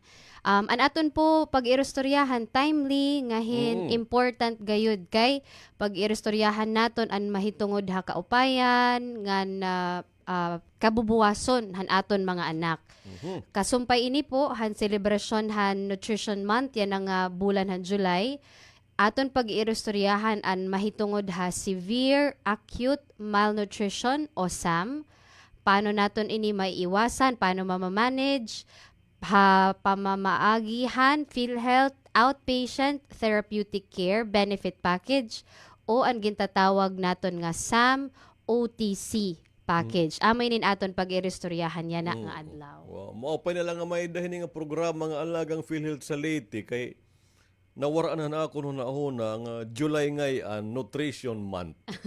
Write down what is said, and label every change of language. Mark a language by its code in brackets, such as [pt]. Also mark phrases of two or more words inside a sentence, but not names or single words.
[war] An aton po pag-irostoryahan timely ngahin important gayud kay pag-irostoryahan naton an mahitungod ha kaupayan ngan kabubuwason han aton mga anak. Kasumpay ini po han celebration han Nutrition Month yan ang bulan han July. Aton pag-irostoryahan an mahitungod ha [en] severe acute malnutrition [war] o SAM. Paano naton ini maiiwasan, paano mamamanage, pamamaagihan, PhilHealth Outpatient Therapeutic Care Benefit Package o ang gintatawag naton nga SAM OTC package. Amay nin aton pag-irostoryahan yan na nga adlaw. Wow. Maupay na lang nga may dahin nga programa nga Alagang PhilHealth sa Leyte kay nawaraan na ako nung nauna nga July ngay Nutrition Month.